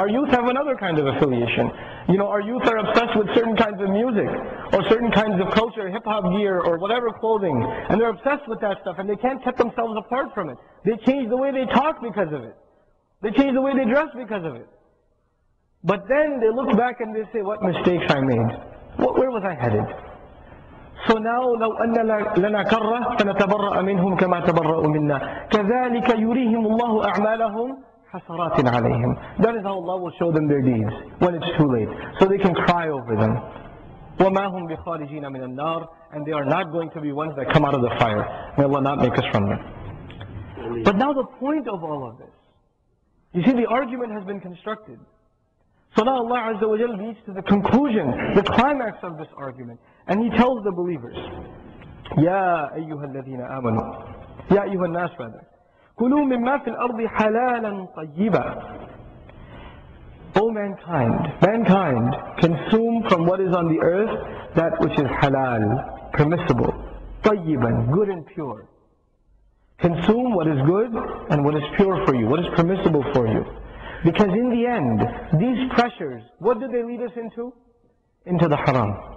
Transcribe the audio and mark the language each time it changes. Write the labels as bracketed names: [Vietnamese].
[English] Our youth have another kind of affiliation. Our youth are obsessed with certain kinds of music, or certain kinds of culture, hip-hop gear, or whatever clothing. And they're obsessed with that stuff, and they can't keep themselves apart from it. They change the way they talk because of it. They change the way they dress because of it. But then they look back and they say, what mistakes I made. Where was I headed? So now, [Arabic] لو أن لنا كرة فنتبرأ منهم كما تبرأوا منا كذلك يريهم الله أعمالهم حسرات عليهم. [English] That is how Allah will show them their deeds when it's too late, so they can cry over them. [Arabic] وما هم بخارجين من النار. [English] And they are not going to be ones that come out of the fire. May Allah not make us from them. But now the point of all of this, you see, the argument has been constructed. So now Allah Azza wa Jal leads to the conclusion, the climax of this argument. And He tells the believers, [Arabic] يَا أَيُّهَا الَّذِينَ آمَنُوا يَا أَيُّهَا النَّاسُ [English] rather [Arabic] كُلُوا مِمَّا فِي الْأَرْضِ حَلَالًا طَيِّبًا. [English] O mankind, consume from what is on the earth that which is halal, permissible, طَيِّبًا, good and pure. Consume what is good and what is pure for you, what is permissible for you. Because in the end, these pressures, what do they lead us into? Into the haram.